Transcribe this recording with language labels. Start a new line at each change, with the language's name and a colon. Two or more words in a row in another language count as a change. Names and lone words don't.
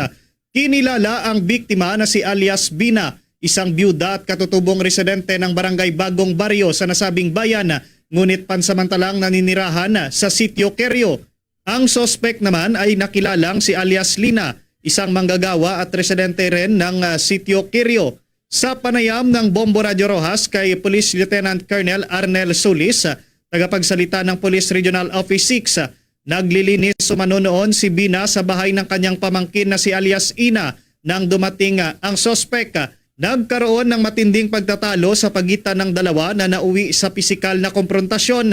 Filipino: Kinilala ang biktima na si alias Bina, isang byuda at katutubong residente ng Barangay Bagong Baryo sa nasabing bayan, ngunit pansamantalang naninirahan sa sitio Querio. Ang sospek naman ay nakilalang si alias Lina, isang manggagawa at residente rin ng sitio Querio. Sa panayam ng Bombo Radio Rojas kay Police Lieutenant Colonel Arnel Solis, tagapagsalita ng Police Regional Office 6, naglilinis umano noon si Bina sa bahay ng kanyang pamangkin na si alias Ina nang dumating ang sospek. Nagkaroon ng matinding pagtatalo sa pagitan ng dalawa na nauwi sa pisikal na komprontasyon.